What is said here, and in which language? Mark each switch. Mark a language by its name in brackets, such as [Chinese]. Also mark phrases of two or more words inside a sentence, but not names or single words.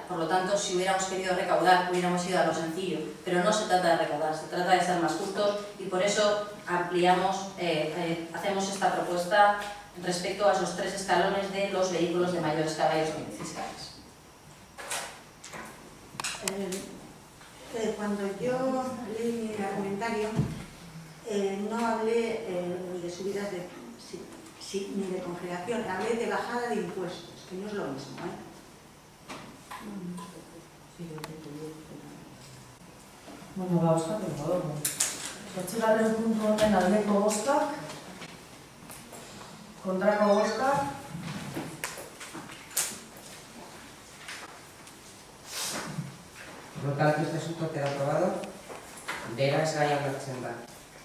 [Spanish] Por lo tanto, si hubiéramos querido recaudar, hubiéramos ido a lo sencillo, pero no se trata de recaudar, se trata de ser más justos y por eso ampliamos, hacemos esta propuesta respecto a esos 3 escalones de los vehículos de mayores caballos fiscales. Cuando yo leí mi argumentario, no hablé de subidas ni de congelación, hablé de bajada de impuestos, que no es lo mismo, [Basque] Bueno, ba, bozkatuko dugu. 8. puntu honen aldeko bozkak, kontrako bozkak. [Spanish] Por lo tanto, este asunto queda aprobado. [Basque] Beraz, gaia hartzen da.